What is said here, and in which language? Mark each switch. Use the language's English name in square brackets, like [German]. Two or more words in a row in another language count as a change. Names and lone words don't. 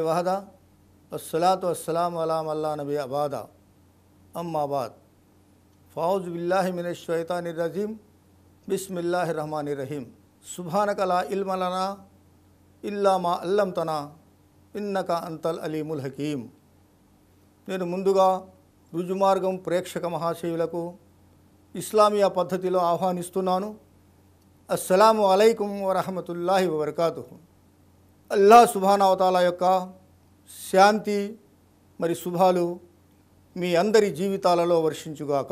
[Arabic] وحده والصلاة والسلام على من لا نبي بعده أما بعد فأعوذ بالله من الشيطان الرجيم بسم الله الرحمن الرحيم سبحانك لا علم لنا إلا ما علمتنا إنك أنت العليم الحكيم. [Telugu] నేను ముందుగా రుజుమార్గం ప్రేక్షక మహాశయులకు ఇస్లామియా పద్ధతిలో ఆహ్వానిస్తున్నాను. [Arabic] السلام عليكم ورحمة الله وبركاته. الله سبحانه وتعالى [Telugu] యొక్క శాంతి మరి శుభాలు మీ అందరి జీవితాలలో వర్షించుగాక.